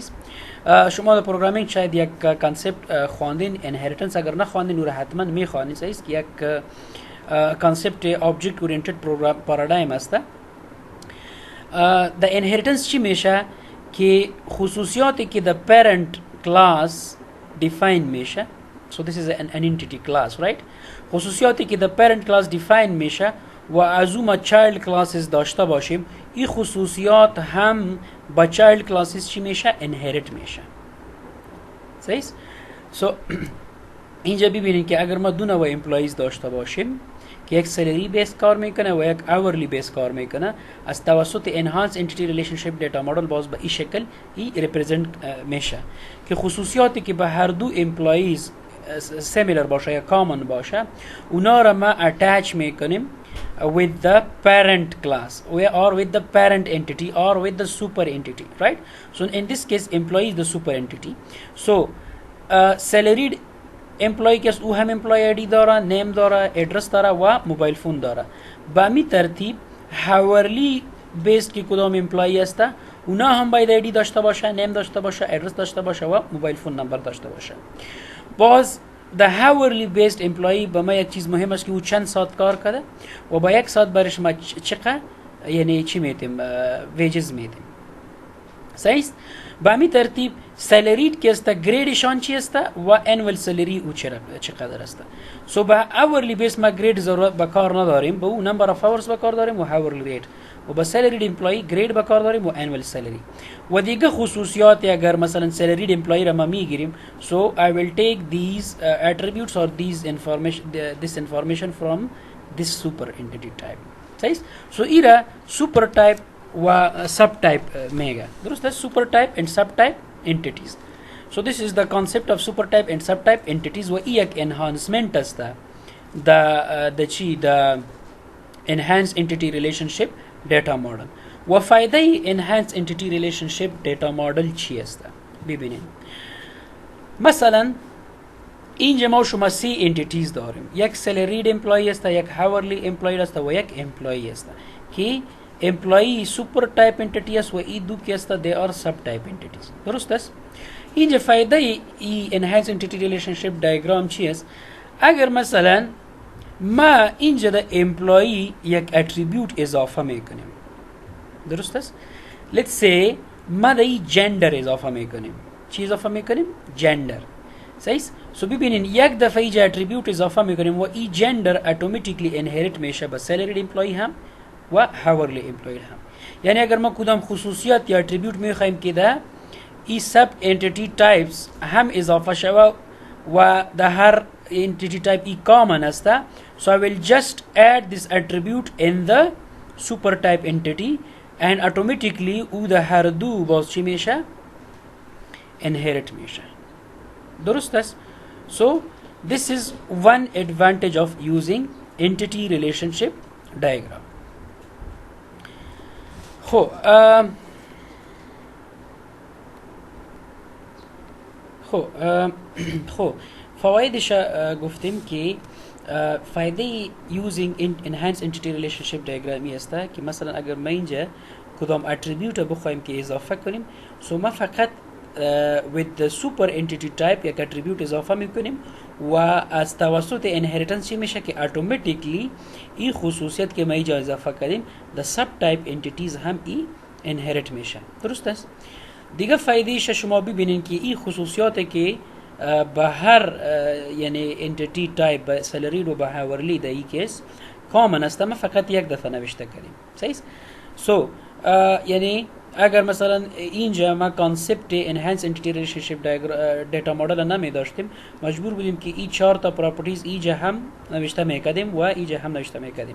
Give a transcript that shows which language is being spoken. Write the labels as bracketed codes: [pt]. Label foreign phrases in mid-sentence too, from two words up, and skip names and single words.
[fa] شما در پروگرامینگ شاید یک کانسپت خواندین، انهریتنس اگر نه خواندین او حتما میخوانید. صحیح است که یک [en] concept object oriented paradigm [fa] است. در انهریتنس چی میشه که خصوصیاتی که در [en] parent class define [fa] میشه. [en] So this is an entity class, right? [fa] خصوصیاتی که در [en] parent class define [fa] میشه و از اون ما [en] child classes [fa] داشته باشیم، این خصوصیات هم با [en] child classes [fa] چی میشه؟ inherit میشه. صحیح؟ So اینجا ببینید که اگر ما دو نوع employees داشته باشیم که یک [en] salary based [fa] کار میکنه و یک [en] hourly based [fa] کار میکنه، از توسط [en] enhanced entity relationship data model [fa] باز به این شکل ای represent میشه که خصوصیاتی که به هر دو employees similar باشه یا common باشه اونا را ما attach میکنیم [en] with the parent class or with the parent entity or with the super entity, right? So in this case employee is the super entity. [fa] So [en] salaried employee [fa] کس او هم [en] employee ID [fa] داره، name داره، address داره و [en] mobile phone [fa] داره. به می ترتیب [en] hourly based [fa] که کدام employee است اونا هم باید ID داشته باشه، name داشته باشه، address داشته باشه و [en] mobile phone number [fa] داشته باشه. باز [en] the hourly based employee [fa] به ما یک چیز مهم است که او چند ساعت کار کرده و با یک ساعت برش ما چقدر یعنی چی میتیم ویجز میتیم. صحیح است؟ به همین ترتیب سالریت که است گریدشان چی است و [en] annual salary [fa] او چقدر است. سو با [en] hourly based [fa] ما گرید ضرورت به کار نداریم، به او [en] number of hours [fa] به کار داریم و [en] hourly rate. [fa] و با [en] salaried employee [fa] گرید به کار داریم و [en] annual salary. [fa] و دیگه خصوصیات اگر مثلا [en] salaried employee [fa] را ما میگیریم، [en] so I will take these attributes or this information from this super entity type. صحیح؟ [fa] so ایرا [en] super type [fa] و [en] sub type [fa] میگه، درست است؟ [en] super type and sub type entities. so this is the concept of super type and sub type entities [fa] و یک [en] enhancement است the چی the enhanced entity relationship data model. [fa] و فایده [en] enhanced entity relationship data model [fa] چی است؟ ببینید مثلا اینجا ما شما سی entities داریم، یک [en] salaried employee [fa] است، یک [en] hourly employee [fa] است و یک employee است که [en] employee super type entity [fa] است و این دو که است [en] they are sub type entities، [fa] درست است؟ اینجا فایده ای [en] enhanced entity relationship diagram [fa] چی است؟ اگر مثلا ما اینجا در employee یک attribute اضافه میکنیم، درست است؟ [en] let's say [fa] ما در این gender اضافه میکنیم. چی اضافه میکنیم؟ gender. صحیح؟ سو ببینین یک دفعه اینجا attribute اضافه میکنیم و این gender [en] automatically inherit [fa] میشه به [en] salaried employee [fa] هم و [en] hourly employee [fa] هم. یعنی اگر ما کدام خصوصیات یا attribute میخوایم که در این [en] sub entity types [fa] هم اضافه شود و در هر [en] entity type [fa] ای common است، [en] so I will just add this attribute in the super type entity and automatically [fa] او در هر دو باز چی میشه؟ inherit میشه، درست است؟ [en] so this is one advantage of using entity relationship diagram. [fa] خب فوایدش گفتیم که فایده [en] using enhanced entity relationship diagram [fa] است که مثلا اگر ما اینجا کدام اتریبیوت بخوایم که اضافه کنیم سو ما فقط [en] with the super entity type [fa] یک اتریبیوت اضافه میکنیم و از توسط inheritance چی میشه که اتوماتیکلی این خصوصیت که ما اینجا اضافه کردیم [en] the subtype entities [fa] هم inherit میشه. درست است؟ دیگه فایدهش شما ببینین که این خصوصیاتی که به هر یعنی [en] entity type [fa] به سلرید و به هاورلی در این [en] case common [fa] است، ما فقط یک دفعه نوشته کردیم. صحیح؟ سو یعنی اگر مثلا اینجا ما [en] concept enhanced entity relationship data model [fa] نمی داشتیم مجبور بودیم که این 4 تا پراپرتیز اینجا هم نوشته میکردیم و اینجا هم نوشته میکردیم.